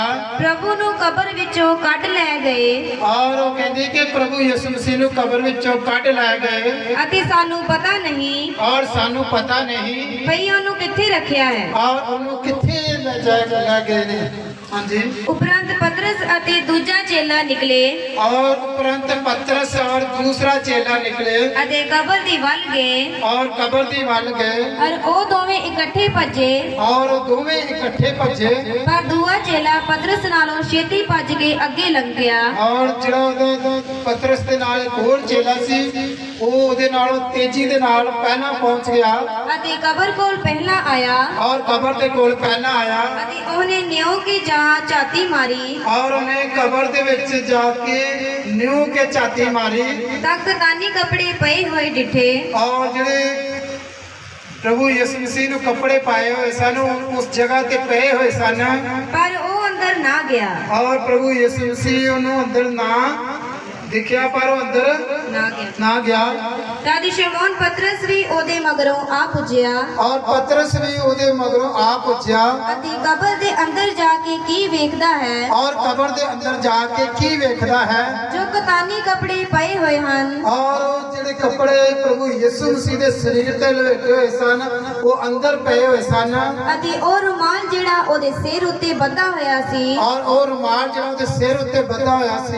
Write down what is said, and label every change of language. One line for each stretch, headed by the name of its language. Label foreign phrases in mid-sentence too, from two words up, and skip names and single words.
Punjabi: ਪ੍ਰਭੂ ਨੂੰ ਕਬਰ ਵਿੱਚੋਂ ਕੱਢ ਲੈ ਗਏ ਔਰ ਉਹ ਕਹਿੰਦੇ ਕਿ ਪ੍ਰਭੂ ਯਿਸੂ ਮਸੀਹ ਨੂੰ ਕਬਰ ਵਿੱਚੋਂ ਕੱਢ ਲੈ ਗਏ ਅਤੇ ਸਾਨੂੰ ਪਤਾ ਨਹੀਂ ਔਰ ਸਾਨੂੰ ਪਤਾ ਨਹੀਂ ਭਈ ਉਹਨੂੰ ਕਿੱਥੇ ਰੱਖਿਆ ਹੈ। ਔਰ ਉਹਨੂੰ ਕਿੱਥੇ ਲੈ ਗਏ ਨੇ। ਹਾਂਜੀ। ਉਪਰੰਤ ਪਤਰਸ ਅਤੇ ਦੂਜਾ ਚੇਲਾ ਨਿਕਲੇ
Hindi: और उपरंत पतरस और दूसरा चेला निकले
Punjabi: ਅਤੇ ਕਬਰ ਦੀ ਵੱਲ ਗਏ ਔਰ ਕਬਰ ਦੀ ਵੱਲ ਗਏ ਔਰ ਉਹ ਦੋਵੇਂ ਇਕੱਠੇ ਭੱਜੇ। ਔਰ ਦੋਵੇਂ ਇਕੱਠੇ ਭੱਜੇ ਪਰ ਦੂਆ ਚੇਲਾ ਪਤਰਸ ਨਾਲੋਂ ਛੇਤੀ ਭੱਜ ਕੇ ਅੱਗੇ ਲੰਘ ਗਿਆ। और ਜਿਹੜਾ ਪਤਰਸ ਦੇ ਨਾਲ ਇੱਕ ਹੋਰ ਚੇਲਾ ਸੀ ਉਹ ਉਹਦੇ ਨਾਲੋਂ ਤੇਜ਼ੀ ਦੇ ਨਾਲ ਪਹਿਲਾਂ ਪਹੁੰਚ ਗਿਆ ਅਤੇ ਕਬਰ ਕੋਲ ਪਹਿਲਾਂ ਆਇਆ ਔਰ ਕਬਰ ਦੇ ਕੋਲ ਪਹਿਲਾਂ ਆਇਆ ਅਤੇ ਉਹਨੇ ਨਿਉ ਕੀ ਜਾਂ ਝਾਤੀ ਮਾਰੀ और ਉਹਨੇ ਕਬਰ ਦੇ ਵਿੱਚ ਜਾ ਕੇ ਨਿਉ ਕੇ ਛਾਤੀ ਮਾਰੀ ਤਾਂ ਕਤਾਨੀ ਕੱਪੜੇ ਪਏ ਹੋਏ ਡਿੱਠੇ। और ਜਿਹੜੇ ਪ੍ਰਭੂ ਯਿਸੂ ਮਸੀਹ ਨੂੰ ਕੱਪੜੇ ਪਾਏ ਹੋਏ ਸਨ ਉਸ ਜਗ੍ਹਾ ਤੇ ਪਏ ਹੋਏ ਸਨ ਪਰ ਉਹ ਅੰਦਰ ਨਾ ਗਿਆ ਔਰ ਪ੍ਰਭੂ ਯਿਸੂ ਮਸੀਹ ਉਹਨੂੰ ਅੰਦਰ ਨਾ ਦਿਖਿਆ ਪਰ ਉਹ ਅੰਦਰ ਨਾ ਗਿਆ। ਤਦ ਸ਼ਮੌਨ ਪਤਰਸ ਵੀ ਉਹਦੇ ਮਗਰੋਂ ਆ ਪੁੱਜਿਆ ਔਰ ਪਤਰਸ ਭੀ ਉਹਦੇ ਮਗਰੋਂ ਆ ਪੁੱਜਿਆ ਅਤੇ ਕਬਰ ਦੇ ਅੰਦਰ ਜਾ ਕੇ ਕੀ ਵੇਖਦਾ ਹੈ ਔਰ ਕਬਰ ਦੇ ਅੰਦਰ ਜਾ ਕੇ ਕੀ ਵੇਖਦਾ ਹੈ ਜੋ ਕਤਾਨੀ ਕੱਪੜੇ ਪਏ ਹੋਏ ਹਨ और ਉਹ ਜਿਹੜੇ ਕੱਪੜੇ ਪ੍ਰਭੂ ਯਿਸੂ ਮਸੀਹ ਦੇ ਸਰੀਰ ਤੇ ਲਪੇਟੇ ਹੋਏ ਸਨ ਉਹ ਅੰਦਰ ਪਏ ਹੋਏ ਸਨ ਅਤੇ ਉਹ ਰੁਮਾਲ ਜਿਹੜਾ ਉਹਦੇ ਸਿਰ ਉੱਤੇ ਬੱਧਾ ਹੋਇਆ ਸੀ और ਉਹ ਰੁਮਾਲ ਜਿਹੜਾ ਉਹਦੇ ਸਿਰ ਉੱਤੇ ਬੱਧਾ ਹੋਇਆ ਸੀ